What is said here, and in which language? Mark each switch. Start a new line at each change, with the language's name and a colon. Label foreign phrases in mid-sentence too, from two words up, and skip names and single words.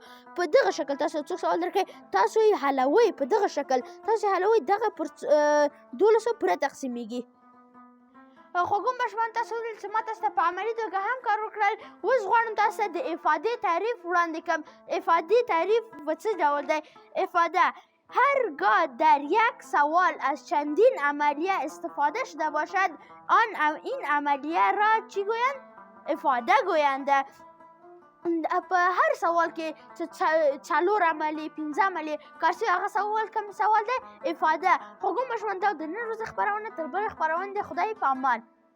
Pashto: په دغه شکل تاسو څوک سوال درکوي تاسو یې حلوئ. په دغه شکل تاسو حلوئ دغه پر 12 پوره تقسیمیږي. خوږو ماشومان تاسو ولیدل چې ما تاسو ته په عملي توګه هم کار وکړل. اوس غواړم تاسو ته د افادې تعریف وړاندې کړم. افادې تعریف په څه ډول دی؟
Persian: افاده هرگاه در یک سوال از چندین عملیه استفاده شده باشد این عملیه را چی گویند؟ افاده گویند.
Pashto: په هر سوال کې چې 4 عملیې 5 عملیې کار شوي هغه سوال کوم سوال دی؟ افاده. خوږو ماشومان دا د نن ورځې خپرونه تر بلې خپرونې د خدای په امان.